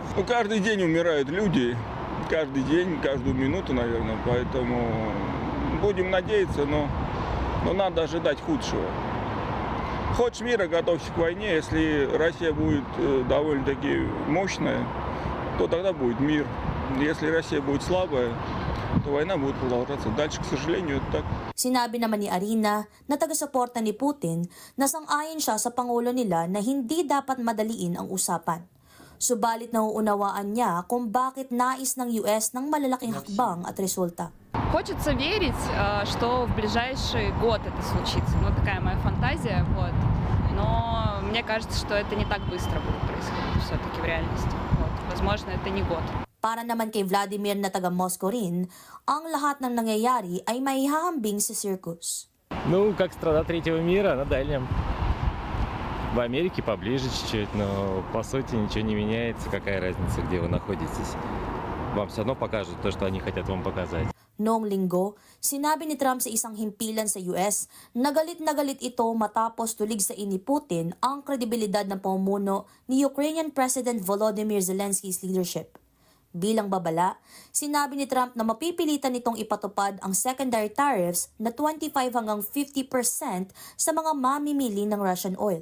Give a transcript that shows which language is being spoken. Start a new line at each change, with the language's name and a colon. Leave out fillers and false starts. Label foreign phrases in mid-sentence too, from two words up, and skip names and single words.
Russian: Каждый день умирают люди, каждый день, каждую минуту, наверное, поэтому будем надеяться, но надо ожидать худшего. Хочешь мира, готовься к войне. Если Россия будет довольно-таки мощная, то тогда будет мир. Если Россия будет слабая, то война будет продолжаться дальше. К сожалению, это так.
Filipino: Sinabi naman ni Arina na taga-suporta ni Putin na sang-ayon siya sa pangulo nila na hindi dapat madaliin ang usapan. Subalit nauunawaan niya kung bakit nais ng US ng malalaking hakbang at resulta.
Russian: Хочется верить, что в ближайший год это случится. Ну, такая моя фантазия, вот. Но мне кажется, что это не так быстро будет происходить все-таки в реальности. Вот. Возможно, это не год.
Filipino: Para naman kay Vladimir na taga-Moscow rin, ang lahat ng nangyayari ay may hahambing sa circus.
Russian: Ну, как страна третьего мира на дальнем. В Америке поближе чуть-чуть, но по сути ничего не меняется. Какая разница, где вы находитесь? Вам все равно покажут то, что они хотят вам показать.
Filipino: Noong linggo, sinabi ni Trump sa isang himpilan sa US na galit ito matapos tulig sa ni Putin ang kredibilidad ng pamumuno ni
English: Ukrainian President Volodymyr Zelensky's leadership.
Filipino: Bilang babala, sinabi ni Trump na mapipilitan nitong ipatupad ang
English: secondary tariffs
Filipino: na 25 hanggang 50% sa mga mamimili ng
English: Russian oil.